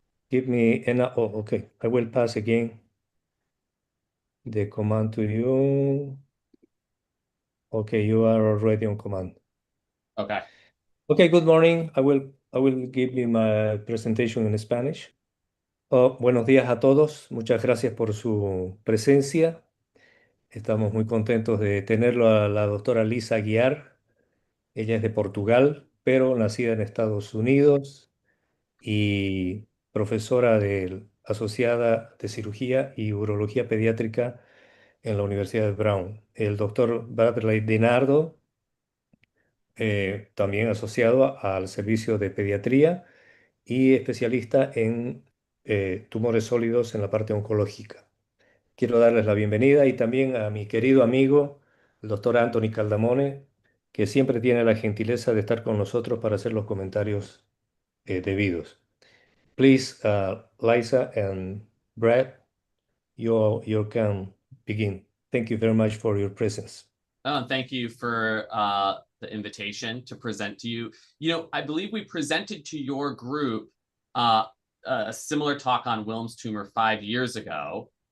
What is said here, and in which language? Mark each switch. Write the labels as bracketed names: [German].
[English] Give me an, oh, okay. I will pass again the command to you. Okay, you are already on command. Okay. Okay, good morning. I will give you my presentation in Spanish. [Spanish] Oh, buenos días a todos. Muchas gracias por su presencia. Estamos muy contentos de tenerlo a la doctora Lisa Aguiar. Ella es de Portugal, pero nacida en Estados Unidos y profesora asociada de cirugía y urología pediátrica en la Universidad de Brown. El doctor Bradley Dinardo, también asociado al servicio de pediatría y especialista en tumores sólidos en la parte oncológica. Quiero darles la bienvenida y también a mi querido amigo, el doctor Anthony Caldamone, que siempre tiene la gentileza de estar con nosotros para hacer los comentarios debidos. [English] Please, Liza and Brad, you can begin. Thank you very much for your presence. Thank you for the invitation to present to you. You know, I believe we presented to your group a similar talk on Wilms tumor 5 years ago.